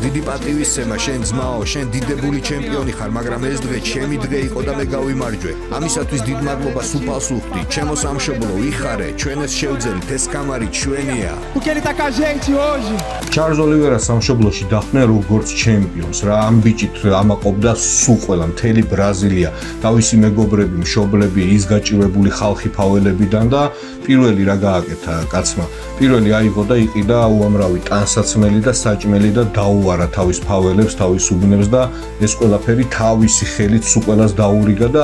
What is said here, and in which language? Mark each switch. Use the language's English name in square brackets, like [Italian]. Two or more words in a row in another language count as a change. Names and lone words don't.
[Georgian] პატივისცემა, შენ ძმაო, შენ დიდებული ჩემპიონი ხარ, მაგრამ ეს დღე ჩემი დღე იყო და მე გავიმარჯვე. ამისათვის დიდ მადლობას უფალს ვუხდი. ჩემო სამშობლო, იხარე, ჩვენ ეს შევძელით, ეს კამარი ჩვენია. [Portuguese] Porque ele tá com a gente hoje. [Georgian] ჩარლზ ოლივერას სამშობლოში დახვდნენ როგორც ჩემპიონს რა ამ ბიჭით ამაყობდა სულ ყველა მთელი ბრაზილია თავისი მეგობრები მშობლები ის გაჭირვებული ხალხი ფაველებიდან და პირველი რა გააკეთა კაცმა პირველი აიღო და იყიდა უამრავი ტანსაცმელი და საჭმელი და დაუვარა თავის ფაველებს თავის უბნებს და ეს ყველაფერი თავისი ხელით სულ ყველას დაურიგა და